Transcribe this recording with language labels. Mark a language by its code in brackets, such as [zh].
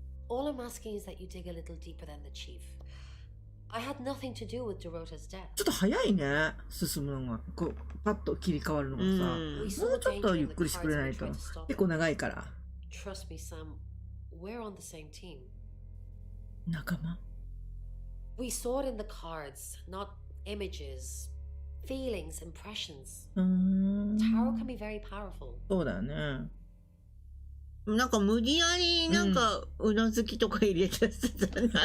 [en] All I'm asking is that you dig a little deeper than the chief. I had nothing to do with Dorota's death. [ja] ちょっと早いね、進むのが。こう、パッと切り替わるのがさ。もうちょっとゆっくりしてくれないと。結構長いから。 [en] Trust me, Sam. We're on the same team. [ja] 仲間？ [en] We saw it in the cards, not images, feelings, impressions. Tarot can be very powerful. [ja] そうだよね。なんか無理やりなんかうなずきとか入れたしてたな。